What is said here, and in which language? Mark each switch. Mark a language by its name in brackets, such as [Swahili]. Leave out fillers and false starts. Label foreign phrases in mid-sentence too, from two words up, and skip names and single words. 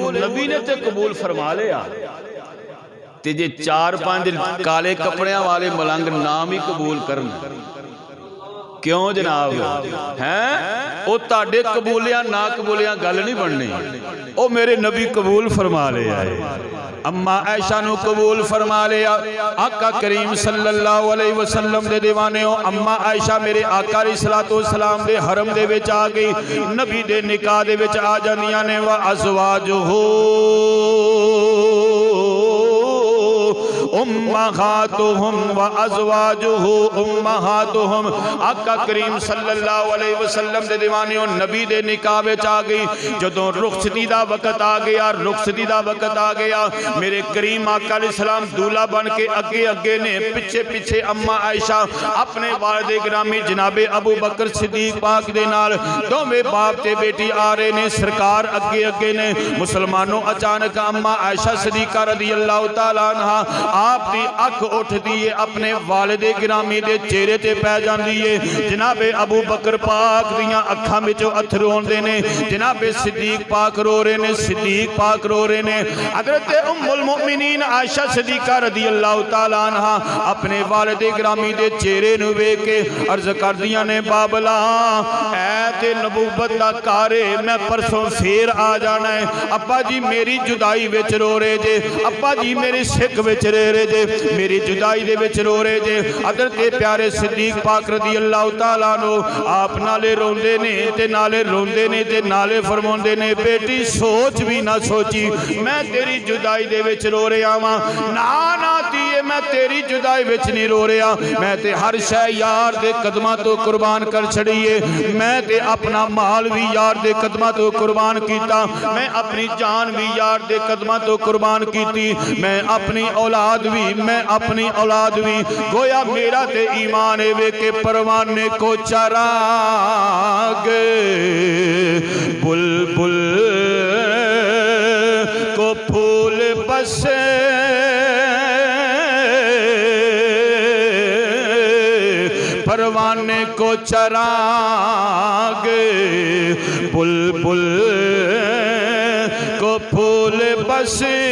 [Punjabi] نبی نے تے قبول فرما لیا تے جے 4-5 کالے کپڑیاں والے ملنگ نام ہی قبول کرن، کیوں جناب ہیں? او تاڈے قبولیاں نہ قبولیاں گل نہیں بننی۔ او میرے نبی قبول فرما لے آئے، اماں عائشہ نوں قبول فرما لیا. آقا کریم [Arabic] صلی اللہ علیہ وسلم [Punjabi] دے دیوانے ہو اماں عائشہ میرے آقا [Arabic] علیہ الصلوٰۃ والسلام [Punjabi] دے حرم دے وچ آ گئی، نبی دے نکاح دے وچ آ جاندیاں نے. [Arabic] وأزواجه أمهاتهم وأزواجه أمهاتهم. [Punjabi] آقا کریم [Arabic] صلی اللہ علیہ وسلم [Punjabi] دے دیوانے ہو نبی دے نکاح وچ آ گئی. جدوں رخصتی دا وقت آ گیا، رخصتی دا وقت آ گیا، میرے کریم آقا علیہ‌السلام دولہا بن کے اگے اگے نے، پچھے پچھے اماں عائشہ اپنے والد گرامی جنابِ ابو بکر صدیق پاک دے نال دوویں باپ تے بیٹی آ رہے نے، سرکار اگے اگے نے. مسلمانو اچانک اماں عائشہ صدیقہ [Arabic] رضی اللہ تعالیٰ عنہا [Punjabi] آپ دی اکھ اٹھدی ہے، اپنے والدِ گرامی دے چہرے تے پے جاندی ہے. جنابِ ابو بکر پاک دیاں اکھاں وچوں اتھرو آؤندے نے، جنابِ صدیق پاک رو رہے نے، صدیق پاک رو رہے نے. حضرت ام المومنین عائشہ صدیقہ [Arabic] رضی اللہ تعالیٰ عنہا [Punjabi] اپنے والدِ گرامی دے چہرے نوں ویکھ کے عرض کردیاں نے، بابلا اے تے نبوت دا گھر ہے، میں پرسوں فیر آ جانا ہے. ابا جی میری جدائی وچ رو رہے جے، ابا جی میری سکھ وچ رو رہے جے، میری جدائی دے وچ رو رہے جے. حضرت پیارے صدیق پاک [Arabic] رضی اللہ تعالیٰ عنہ [Punjabi] آپ نالے روندے نے تے نالے روندے نے تے نالے فرماؤندے نے، بیٹی سوچ بھی نہ سوچی میں تیری جدائی دے وچ رو رہا واں. نہ نہ دھیئے میں تیری جدائی وچ نہیں رو رہا، میں تے ہر شے یار دے قدماں تو قربان کر چھڈی ہے. میں تے اپنا مال بھی یار دے قدماں تو قربان کیتا، میں اپنی جان بھی یار دے قدماں تو قربان کیتی، میں اپنی اولاد بھی، میں اپنی اولاد بھی. گویا میرا تے ایمان ہے وے کے پروانے کو چراغے، بلبل کو پھول بسے، پروانے کو چراغے، بلبل کو پھول بسے.